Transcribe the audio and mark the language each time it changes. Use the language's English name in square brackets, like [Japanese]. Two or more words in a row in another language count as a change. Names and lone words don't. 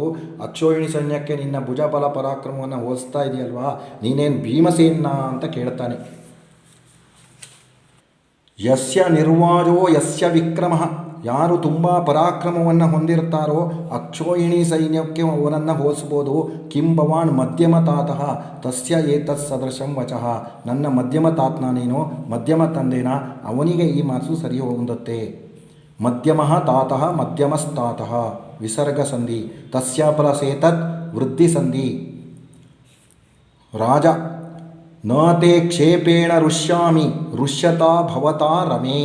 [Kannada] ಅಕ್ಷೋಹಿಣಿ ಸೈನ್ಯಕ್ಕೆ ನಿನ್ನ ಭುಜಬಲ ಪರಾಕ್ರಮವನ್ನು ಹೋಲಿಸ್ತಾ ಇದೆಯಲ್ವಾ, ನೀನೇನು ಭೀಮಸೇನ ಅಂತ ಕೇಳ್ತಾನೆ. [Sanskrit] ಯಸ್ಯ ನಿರ್ವಾಜೋ ಯಸ್ಯ ವಿಕ್ರಮಃ, [Kannada] ಯಾರು ತುಂಬ ಪರಾಕ್ರಮವನ್ನು ಹೊಂದಿರ್ತಾರೋ ಅಕ್ಷೋಹಿಣಿ ಸೈನ್ಯಕ್ಕೆ ಅವನನ್ನು ಹೋಲಿಸ್ಬೋದು. [Sanskrit] ಕಿಂ ಭವಾನ್ ಮಧ್ಯಮ ತಾತಃ ತಸ್ಯ ಏತತ್ ಸದೃಶಂ ವಚಃ, [Kannada] ನನ್ನ ಮಧ್ಯಮ ತಾತನ ನೀನು, ಮಧ್ಯಮ ತಂದೆನ, ಅವನಿಗೆ ಈ ಮಾತು ಸರಿ ಹೊಂದುತ್ತೆ. [Sanskrit] ಮಧ್ಯಮಃ ತಾತಃ ಮಧ್ಯಮಸ್ತಾತಃ ವಿಸರ್ಗ ಸಂಧಿ. ತಸ್ಯ ಪ್ಲಸೇತತ್ ವೃದ್ಧಿ ಸಂಧಿ. ರಾಜ ನ ತೇ ಕ್ಷೇಪೇಣ ರುಷ್ಯಾಮಿ ರುಷ್ಯತಾ ಭವತಾ ರಮೇ.